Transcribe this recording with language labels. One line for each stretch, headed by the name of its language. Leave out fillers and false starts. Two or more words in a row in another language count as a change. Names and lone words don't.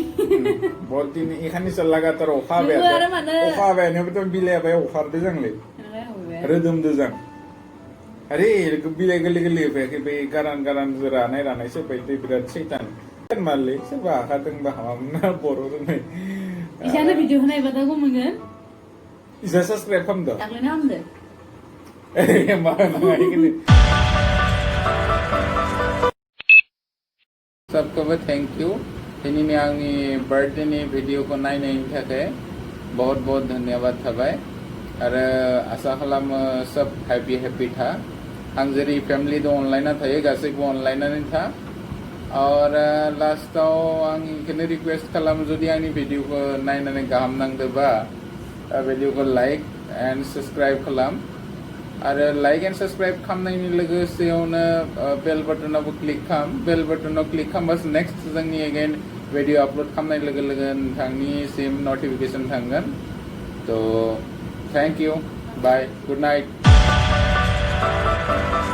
Hindi: बहुत दिन
Bodo: एखानिसो लागातार अखा हाबायानोबोथ' बिलाइबाय अखारदो जोंलै रोदोमदो जों अरे बिलाइ गोरलै गोरलै होफैयाखै बै गारान रानायसो बायदि बिराद सैतान मारलै सोरबा हाखादोंबा हामामोन बर' रोंनाय इसानो भिडिअ होनायबा दा गमोनगोन इसा साबस्क्राइब खालामदो दाख्लैनो हामदो मा होनांगौ सबखौबो
English: thank you
Bodo: दिनैनि आंनि बार्थडेनि भिडिअखौ नायनायनि थाखाय
Hindi: बहुत बहुत धन्यवाद
Bodo: थाबाय आरो आसा खालामो सब हैप्पी था आं जेरै फेमिलि दं अनलाइना थायो गासैबो अनलाइनानै था और लास्टाव आं इखौनो रिक्वेस्ट खालामो जुदि आंनि भिडिअखौ नायनानै गाहाम नांदोंबा भिडिअखौ
English: like and subscribe
Bodo: खालाम आरो
English: like and subscribe
Bodo: खालामनायनि लोगोसेयावनो बेल बटनावबो क्लिक खालाम बेल बटनाव क्लिक खालामबासो नेक्स्ट जोंनि एगेन भिडिअ आपलोड खालामनाय लोगो लोगो नोंथांनिसिम नटिफिकेसन थांगोन थ'
English: thank you bye good night